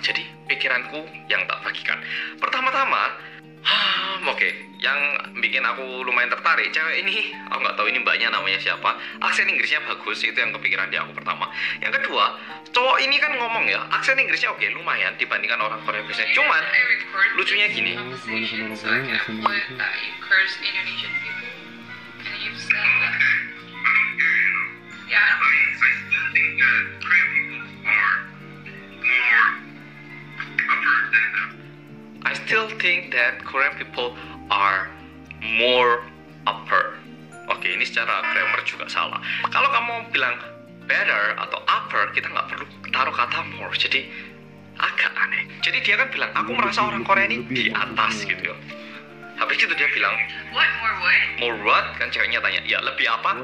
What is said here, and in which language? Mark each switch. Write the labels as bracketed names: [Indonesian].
[Indonesian] Jadi pikiranku yang tak bagikan. Pertama-tama oke, yang bikin aku lumayan tertarik cewek ini, aku nggak tahu ini mbaknya namanya siapa. Aksen Inggrisnya bagus, itu yang kepikiran di aku pertama. Yang kedua, cowok ini kan ngomong ya, aksen Inggrisnya oke, lumayan dibandingkan orang Korea biasanya. Cuman [English] I record [Indonesian] lucunya gini, [English] conversation, so I can put that you curse Indonesian people, and you've said that. Yeah. I still think that Korean people are more upper. [Indonesian] Oke, ini secara grammar juga salah. Kalau kamu bilang better atau upper, kita nggak perlu taruh kata more. Jadi agak aneh. Jadi dia kan bilang, aku merasa orang Korea ini di atas gitu ya. Habis itu dia bilang, [English] What more what? more what? [Indonesian] Kan ceweknya tanya, ya lebih apa?